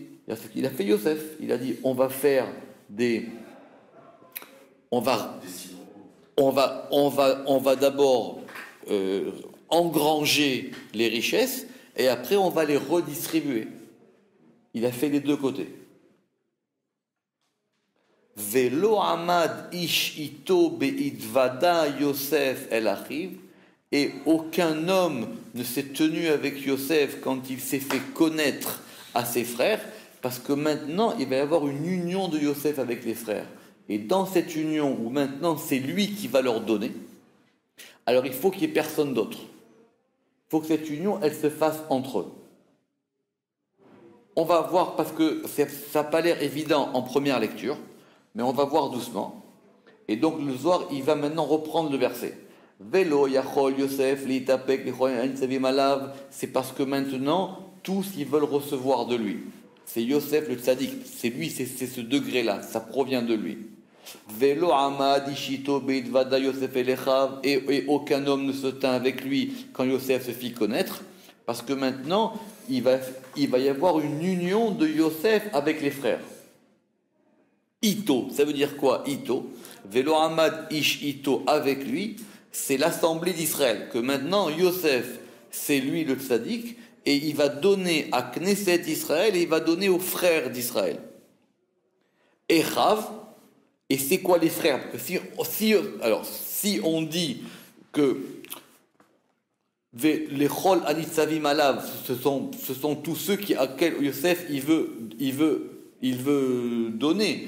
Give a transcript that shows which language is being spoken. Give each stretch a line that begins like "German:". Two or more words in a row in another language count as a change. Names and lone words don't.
French: C'est ce qu'il a fait Yosef. Il a dit, on va d'abord engranger les richesses et après on va les redistribuer. Il a fait les deux côtés.
Hebrew: ולא עמד איש אתו בהתודע יוסף אל אחיו,
French: et aucun homme ne s'est tenu avec Yosef quand il s'est fait connaître à ses frères, parce que maintenant il va y avoir une union de Yosef avec les frères. Et dans cette union où maintenant c'est lui qui va leur donner, alors il faut qu'il n'y ait personne d'autre. Il faut que cette union, elle se fasse entre eux. On va voir, parce que ça n'a pas l'air évident en première lecture, mais on va voir doucement. Et donc le Zohar, il va maintenant reprendre le verset.
Hebrew: ולא יכל יוסף להתאפק לכל הנצבים עליו.
French: C'est parce que maintenant, tous ils veulent recevoir de lui. C'est Yosef le tzaddik, c'est lui, c'est ce degré-là, ça provient de lui.
Hebrew: ולא עמד איש אתו בהתודע יוסף אל אחיו,
French: et aucun homme ne se tint avec lui quand Yosef se fit connaître, parce que maintenant il va y avoir une union de Yosef avec les frères. Ito, ça veut dire quoi Ito,
Hebrew: ולא עמד איש אתו,
French: avec lui, c'est l'assemblée d'Israël, que maintenant Yosef c'est lui le tzaddik, et il va donner à Knesset Israël et il va donner aux frères d'Israël. Echav, et c'est quoi les frères? Parce que si on dit que les
Hebrew: כל הנצבים עליו,
French: ce sont tous ceux à quels Yosef il veut donner.